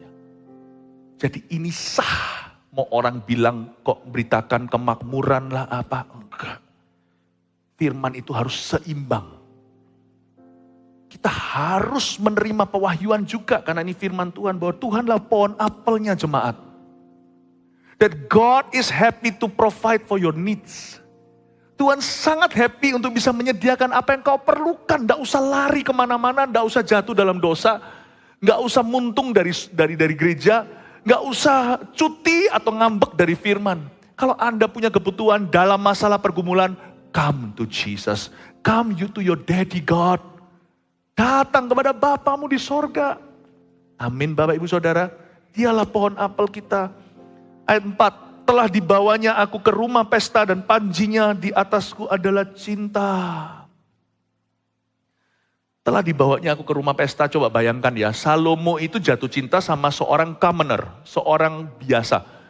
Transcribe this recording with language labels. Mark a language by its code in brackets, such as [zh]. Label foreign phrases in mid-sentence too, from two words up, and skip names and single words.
[id] Jadi ini sah. Mau orang bilang kok beritakan kemakmuran lah apa. Enggak. Firman itu harus seimbang. Kita harus menerima pewahyuan juga. Karena ini firman Tuhan bahwa Tuhanlah pohon apelnya jemaat. [en] That God is happy to provide for your needs. [id] Tuhan sangat happy untuk bisa menyediakan apa yang kau perlukan. Tidak usah lari kemana-mana, tidak usah jatuh dalam dosa. Tidak usah muntung dari gereja. Tidak usah cuti atau ngambek dari firman. Kalau Anda punya kebutuhan dalam masalah pergumulan, [en] come to Jesus. Come you to your daddy God. [id] Datang kepada Bapamu di sorga. Amin Bapak Ibu Saudara. Dialah pohon apel kita. Ayat 4, telah dibawanya aku ke rumah pesta dan panjinya di atasku adalah cinta. Telah dibawanya aku ke rumah pesta, coba bayangkan ya, Salomo itu jatuh cinta sama seorang commoner, seorang biasa.